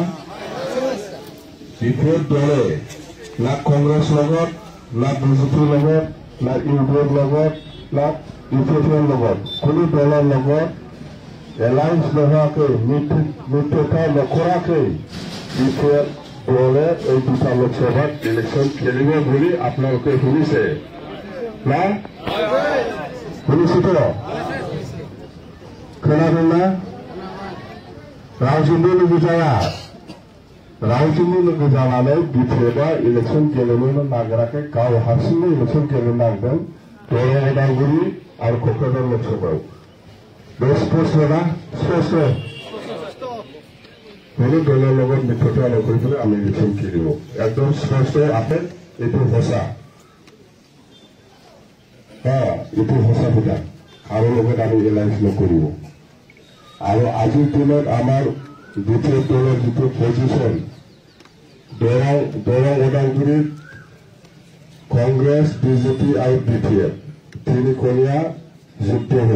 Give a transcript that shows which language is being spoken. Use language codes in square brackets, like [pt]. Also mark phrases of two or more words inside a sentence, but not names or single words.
[as] দ্বিতীয় দলে না কংগ্ৰেছ লগত, না বিজেপিৰ লগত, না ইউডিএফৰ লগত, না ইউপিএফৰ লগত, কোনো দলৰ লগত এলায়েন্স নোহোৱাকৈ মিত্ৰতা নকৰাকৈ দ্বিতীয় দলে এই দুটা লোকসভাত ইলেকশ্যন খেলিব বুলি আপোনালোকে শুনিছে না? শুনিছেতো? [brx] खोनादों ना? रावजोंबो लोगो जाया। रावजोंबो लोगो जानानै बिटिआरआ इलेक्शन गेलेनो नागिराखै, गाव हारसिंनो इलेक्शन गेलेनो नागिरदों दरं उदालगुरि आरो क'क्राझार लोकसभायाव। बे स्पष्ट ना? स्पष्ट। [as] কোনো দলৰ লগত মিত্ৰতা নকৰি পেলাই আমি ইলেকশ্যন খেলিব, একদম স্পষ্ট আছে। এইটো সঁচা। এইটো সঁচা কথা। কাৰো লগত আমি এলায়েন্স নকৰিব। আৰু আজিৰ দিনত আমাৰ দ্বিতীয় দলৰ যিটো পজিশ্যন, দৰং ওদালগুৰিত কংগ্ৰেছ, বিজেপি আৰু বিটিআৰ তিনিকণীয়া যুদ্ধ হ'ব।